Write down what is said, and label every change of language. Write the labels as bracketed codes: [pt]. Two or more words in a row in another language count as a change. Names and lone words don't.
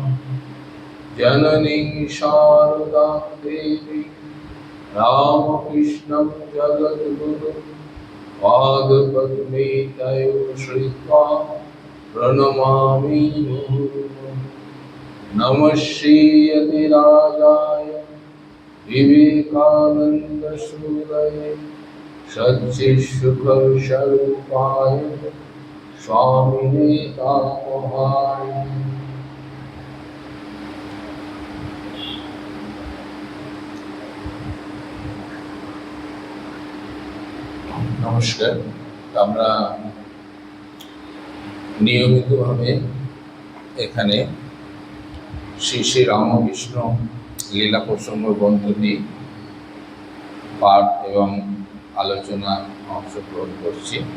[sa] जननीं शारदां देवीं रामकृष्णं जगद्गुरुं पादपद्मे तयो श्रित्वा प्रणमामि मुहुर्मुहुः। नमः श्रीयतिराजाय विवेकानन्दसूरये सच्चित्सुखस्वरूपाय स्वामिने तापहाय। [bn] নমস্কার। আমরা নিয়মিতভাবে এখানে শ্রী শ্রী রামকৃষ্ণ লীলা প্রসঙ্গ গ্রন্থটি পাঠ এবং আলোচনা অংশগ্রহণ করছি।